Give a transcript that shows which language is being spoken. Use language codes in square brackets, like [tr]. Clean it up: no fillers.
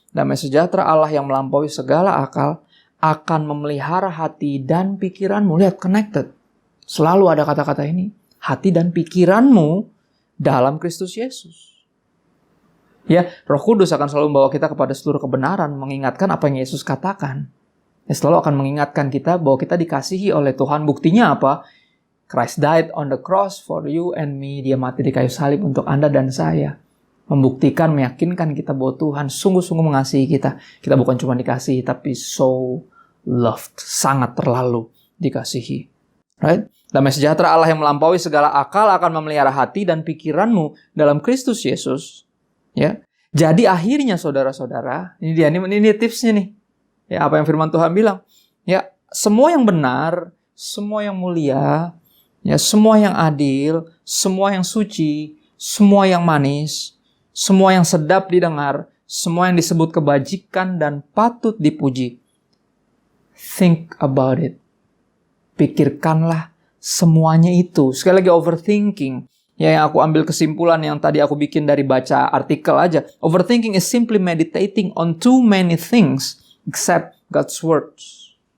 [id] Damai sejahtera Allah yang melampaui segala akal akan memelihara hati dan pikiranmu. Lihat, connected. Selalu ada kata-kata ini. Hati dan pikiranmu dalam Kristus Yesus. Ya, Roh Kudus akan selalu membawa kita kepada seluruh kebenaran, mengingatkan apa yang Yesus katakan. Ya, selalu akan mengingatkan kita bahwa kita dikasihi oleh Tuhan. Buktinya apa? [en] Christ died on the cross for you and me. [id] Dia mati di kayu salib untuk Anda dan saya. Membuktikan, meyakinkan kita bahwa Tuhan sungguh-sungguh mengasihi kita. Kita bukan cuma dikasihi, tapi [en] so loved. [id] Sangat terlalu dikasihi. [en] Right? [id] Damai sejahtera Allah yang melampaui segala akal akan memelihara hati dan pikiranmu dalam Kristus Yesus. Ya. Jadi akhirnya saudara-saudara, ini dia, ini tipsnya nih. Ya, apa yang firman Tuhan bilang? Ya, semua yang benar, semua yang mulia, ya, semua yang adil, semua yang suci, semua yang manis, semua yang sedap didengar, semua yang disebut kebajikan dan patut dipuji. [en] Think about it. [id] Pikirkanlah semuanya itu. Sekali lagi overthinking. Ya, yang aku ambil kesimpulan yang tadi aku bikin dari baca artikel aja. [en] Overthinking is simply meditating on too many things except God's words.